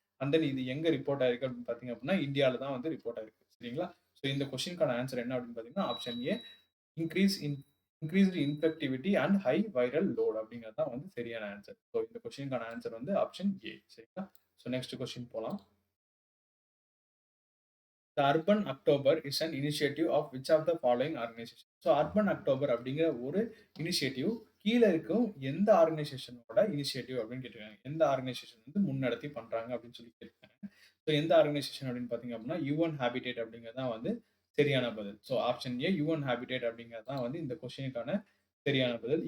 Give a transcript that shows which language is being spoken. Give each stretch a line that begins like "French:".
Tamil: And then இது எங்க report ஆயிருக்கு அப்படின்னு பார்த்தீங்க அப்படின்னா, இந்தியால தான் வந்து ரிப்போர்ட் ஆயிருக்கு. சரிங்களா? ஸோ இந்த கொஸ்டினுக்கான ஆன்சர் என்ன அப்படின்னு பார்த்தீங்கன்னா, option A
English: increase in increased infectivity and high viral load
Tamil: அப்படிங்கிறது தான் வந்து சரியான ஆன்சர். ஸோ இந்த கொஸ்டினுக்கான ஆன்சர் வந்து ஆப்ஷன் ஏ. சரிங்களா? ஸோ நெக்ஸ்ட் கொஸ்டின் போலாம்.
English: The Urban October is an initiative of which of the following organization?
Tamil: So urban October அப்படிங்கிற ஒரு இனிஷியேட்டிவ் கீழ இருக்கும் எந்த ஆர்கனைசேஷனோட இனிஷியேட்டிவ் அப்படின்னு கேட்டிருக்காங்க. எந்த ஆர்கனைசேஷன் வந்து முன்னெடுத்து பண்றாங்க அப்படின்னு சொல்லி கேட்டிருக்காங்க. ஸோ எந்த ஆர்கனைசேஷன் அப்படின்னு பார்த்தீங்க அப்படின்னா, யுஎன் ஹேபிடேட் அப்படிங்கிறது தான் வந்து சரியான பதில். So option A UN habitat அப்படிங்கிறது தான் வந்து இந்த கொஸ்டினுக்கான சரியான பதில்.